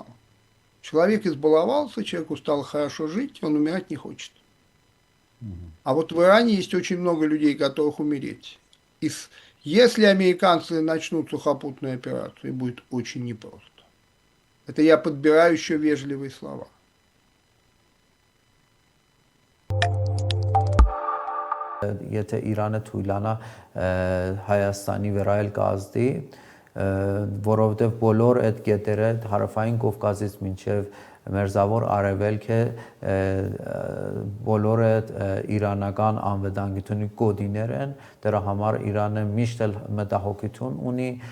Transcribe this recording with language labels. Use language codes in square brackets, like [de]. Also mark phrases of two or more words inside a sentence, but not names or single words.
[ru] Человек избаловался, человеку стало хорошо жить, он умирать не хочет. А вот в Иране есть очень много людей, готовых умереть. Если американцы начнут сухопутную операцию, будет очень непросто. Это я подбираю еще вежливые слова. [hy] Եթե Իրանը թույլանա Հայաստանի վրա էլ կազդի, որովհետև բոլոր այդ կետերը հարավային Կովկասից մինչև Մերձավոր Արևելքը բոլորը իրանական անվտանգությունի կոդիներ են, դրա համար Իրանը միշտ էլ մտահոգություն ունի